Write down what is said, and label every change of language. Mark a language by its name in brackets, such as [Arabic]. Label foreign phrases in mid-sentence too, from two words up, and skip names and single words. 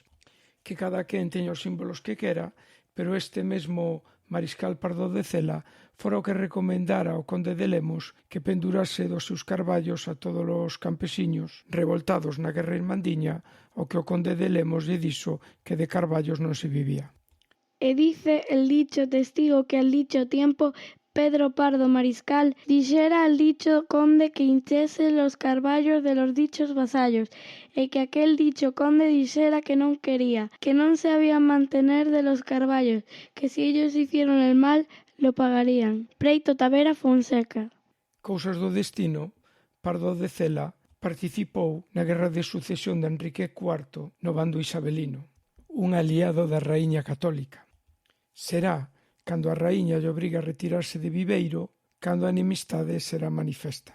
[Galician] Que cada quen teña os símbolos que quera, pero este mesmo mariscal Pardo de Cela fora o que recomendara ao conde de Lemos que pendurase dos seus carballos a todos os campesiños revoltados na guerra irmandiña, o que o conde de Lemos lle dixo que de carballos non se vivía. [Spanish] E dice el dicho testigo que al dicho tiempo Pedro Pardo Mariscal dixera al dicho conde que hinchese los carballos de los dichos vasallos, e que aquel dicho conde dixera que non quería, que non se habían mantener de los carballos, que si ellos hicieron el mal, lo pagarían. Preito Tavera Fonseca. [Galician] Cousas do destino, Pardo de Cela participou na guerra de sucesión de Enrique IV no bando isabelino, un aliado da raíña católica. Será cando a raíña lle obriga a retirarse de Viveiro, cando a enemistade será manifesta.